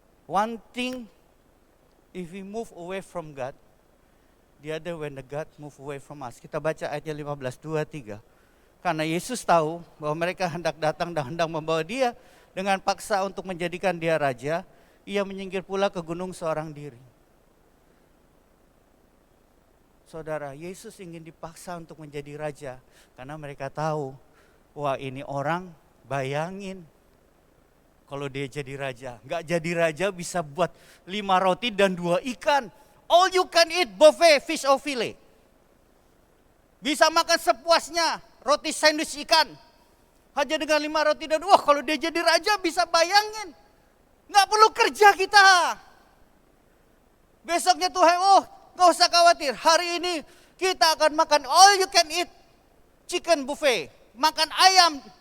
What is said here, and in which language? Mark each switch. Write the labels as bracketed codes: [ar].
[en] One thing, if we move away from God, The other when the God move away from us. [id] Kita baca ayatnya 15, 2, 3. Karena Yesus tahu bahwa mereka hendak datang dan hendak membawa dia dengan paksa untuk menjadikan dia raja, ia menyingkir pula ke gunung seorang diri. Saudara, Yesus ingin dipaksa untuk menjadi raja karena mereka tahu, wah ini orang, bayangin kalau dia jadi raja. Nggak jadi raja bisa buat 5 roti dan 2 ikan. [en] All you can eat buffet, fish or fillet. [id] Bisa makan sepuasnya, roti sandwich ikan. Hanya dengan 5 roti dan wah kalau dia jadi raja bisa bayangin. Nggak perlu kerja kita. Besoknya Tuhan, oh nggak usah khawatir. Hari ini kita akan makan [en] all you can eat chicken buffet. [id] Makan ayam.